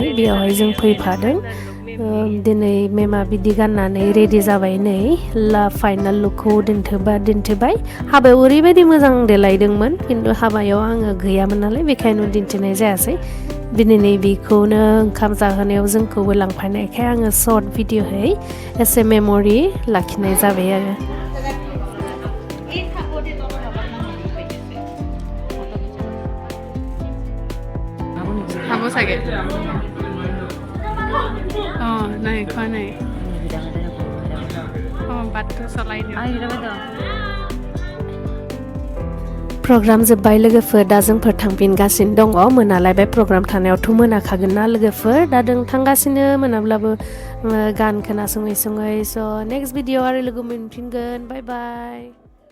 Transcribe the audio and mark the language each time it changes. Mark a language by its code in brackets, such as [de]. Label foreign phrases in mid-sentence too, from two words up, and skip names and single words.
[brx] बेयावहाय जों फैफादों दिनै मेमा बिदि गाननानै रेडि जाबाय नै फाइनाल लुकखौ दिन्थिबाय हाबायाव ओरैबायदि मोजां देलायदोंमोन खिन्थु हाबायाव आङो गैयामोन नालाय बेखायनो दिन्थिनाय जायासै दिनै बेखौनो ओंखाम जाहोनायाव जोंखौबो लांफानायखाय आङो सर्ट भिडिअ'है एसे मेम'रि लाखिनाय जाबाय आरो [as] খাব চাগে অঁ নাই খোৱা নাই অঁ বাটটো চলাই দিওঁ [brx] प्रग्राम जोब्बाय लोगोफोर दा जोंफोर थांफिनगासिनो दङ मोनालायबाय प्रग्राम थानायावथ' मोनाखागोन ना लोगोफोर दा जों थांगासिनो मोनाब्लाबो गान खोनासङै सङै स' [en] next video [brx] आरो लोगो मोनफिनगोन [en] bye bye